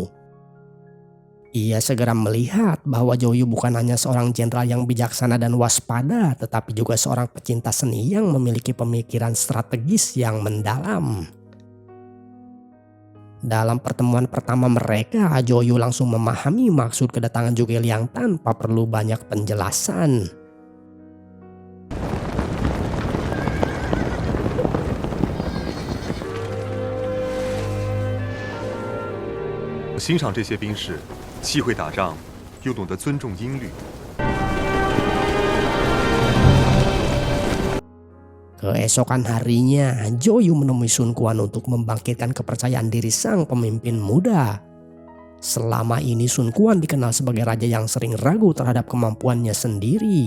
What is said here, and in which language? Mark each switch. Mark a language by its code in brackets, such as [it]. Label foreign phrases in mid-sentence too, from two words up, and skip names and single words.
[id] Ia segera melihat bahwa Zhou Yu bukan hanya seorang jenderal yang bijaksana dan waspada, tetapi juga seorang pecinta seni yang memiliki pemikiran strategis yang mendalam. Dalam pertemuan pertama mereka, Zhou Yu langsung memahami maksud kedatangan Zhuge Liang tanpa perlu banyak penjelasan. [zh] 我欣赏这些兵士，既会打仗，又懂得尊重音律。 [id] Keesokan harinya, Zhou Yu menemui Sun Quan untuk membangkitkan kepercayaan diri sang pemimpin muda. Selama ini Sun Quan dikenal sebagai raja yang sering ragu terhadap kemampuannya sendiri.